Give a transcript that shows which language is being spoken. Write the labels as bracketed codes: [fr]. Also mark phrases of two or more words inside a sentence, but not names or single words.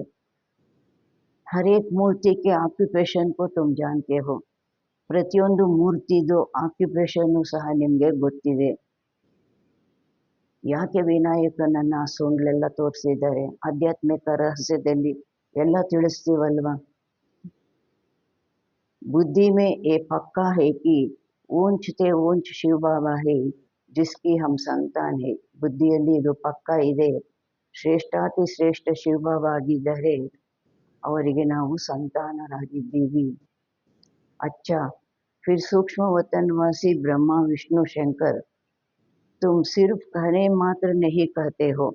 [hi] हरेक मूर्तिगे ऑक्यूपेशन को तुम जानते हो, [kn] ಪ್ರತಿಯೊಂದು ಮೂರ್ತಿದು ಆಕ್ಯುಪೇಷನ್ನು ಸಹ ನಿಮಗೆ ಗೊತ್ತಿದೆ. ಯಾಕೆ ವಿನಾಯಕನನ್ನು ಸೊಂಡ್ಲೆಲ್ಲ ತೋರಿಸಿದ್ದಾರೆ? ಆಧ್ಯಾತ್ಮಿಕ ರಹಸ್ಯದಲ್ಲಿ ಎಲ್ಲ ತಿಳಿಸ್ತೀವಲ್ವ. [hi] बुद्धि में ये पक्का है कि ऊंच ते ऊंच शिव बाबा है जिसकी हम संतान है. [kn] ಬುದ್ಧಿಯಲ್ಲಿ ಇದು ಪಕ್ಕ ಇದೆ, ಶ್ರೇಷ್ಠಾತಿ ಶ್ರೇಷ್ಠ ಶಿವಬಾಬಾ ಆಗಿದ್ದಾರೆ, ಅವರಿಗೆ ನಾವು ಸಂತಾನರಾಗಿದ್ದೀವಿ. [hi] अच्छा फिर सूक्ष्म वतनवासी ब्रह्मा विष्णु शंकर तुम सिर्फ कहने मात्र नहीं कहते हो.